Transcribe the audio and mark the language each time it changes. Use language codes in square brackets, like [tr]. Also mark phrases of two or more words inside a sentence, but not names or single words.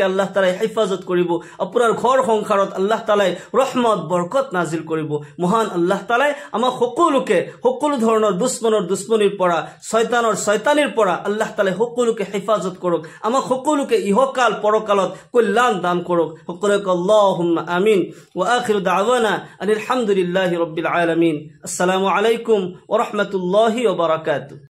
[as] আল্লাহ তাআলাই হেফাজত কৰিব আপোনাৰ ঘৰ সংসাৰত আল্লাহ তাআলাই ৰহমত বৰকত নাজিল কৰিব মহান আল্লাহ তাআলাই আমাক সকলোকে সকলো ধৰণৰ দুশ্মনীৰ পৰা শয়তানিৰ পৰা আল্লাহ তাআলাই সকলোকে হেফাজত কৰক আমাক সকলোকে ইহকাল পৰকালত কল্যাণ দান কৰক সকলোকে [ar] اللهم آمين وآخر دعوانا الحمد لله رب العالمين السلام عليكم ورحمة الله وبركاته